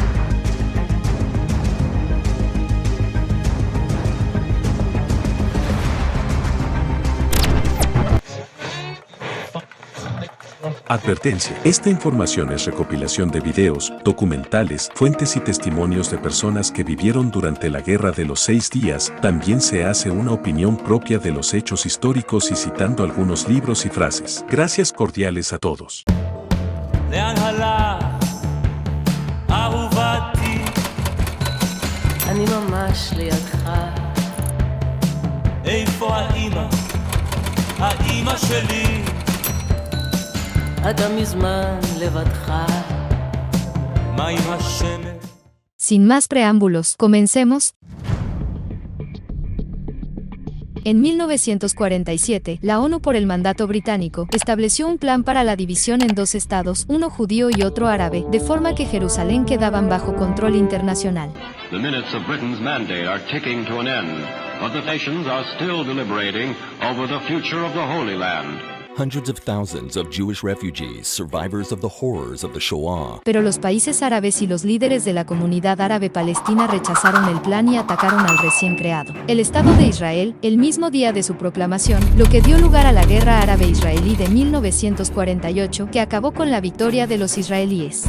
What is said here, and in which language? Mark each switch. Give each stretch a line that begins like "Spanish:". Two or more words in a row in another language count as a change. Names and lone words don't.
Spanish: Advertencia. Esta información es recopilación de videos, documentales, fuentes y testimonios de personas que vivieron durante la Guerra de los 6 días. También se hace una opinión propia de los hechos históricos y citando algunos libros y frases. Gracias cordiales a todos.
Hebrew: אני ממש לידך. איפה האמא? האמא שלי. אתה מזמן לבדך. מה עם השמש?
Spanish: Sin más preámbulos, comencemos. En 1947, la ONU por el mandato británico estableció un plan para la división en 2 estados, uno judío y otro árabe, de forma que Jerusalén quedaban bajo control internacional.
English: The minutes of Britain's mandate are ticking to an end, but the nations are still deliberating over the future of the Holy Land. Hundreds of thousands of Jewish refugees, survivors of the horrors of the Shoah.
Spanish: Pero los países árabes y los líderes de la comunidad árabe palestina rechazaron el plan y atacaron al recién creado el Estado de Israel, el mismo día de su proclamación, lo que dio lugar a la Guerra Árabe-Israelí de 1948, que acabó con la victoria de los israelíes.